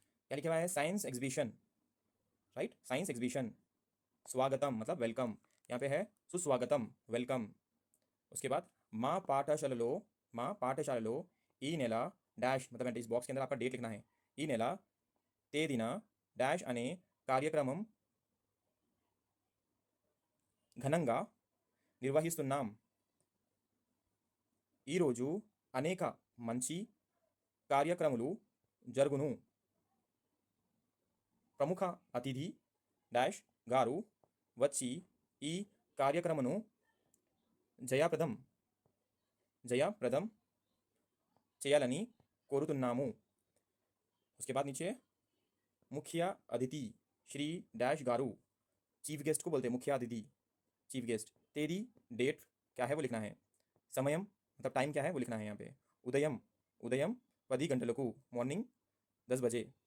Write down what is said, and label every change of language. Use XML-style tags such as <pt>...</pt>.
<hi>क्या लिखा हुआ है? Science exhibition, right, science exhibition. स्वागतम मतलब वेलकम, यहाँ पे है सुस्वागतम वेलकम। उसके बाद माँ पाठशाలలో</hi> <te>ఈ నెల</te> <hi>डैश मतलब इस बॉक्स के अंदर आपका डेट लिखना है।</hi> <te>ఈ నెల తేదీన डैश అనే కార్యక్రమం ఘనంగా నిర్వహిస్తున్నాం। ఈరోజు అనేక మంచి కార్యక్రమాలు జరుగును। ప్రముఖ అతిథి डैश గారు వచ్చి ఈ కార్యక్రమను జయప్రదం చేయాలని కోరుతున్నాము।</te> <hi>उसके बाद नीचे मुख्य अतिथि श्री डैश गारू, चीफ गेस्ट को बोलते हैं मुख्य अतिथि, चीफ गेस्ट। तेरी डेट क्या है वो लिखना है। समयम मतलब टाइम क्या है वो लिखना है यहाँ पे।</hi> <te>उदयम 10 गंटलकू</te> <hi>मॉर्निंग 10 बजे।</hi>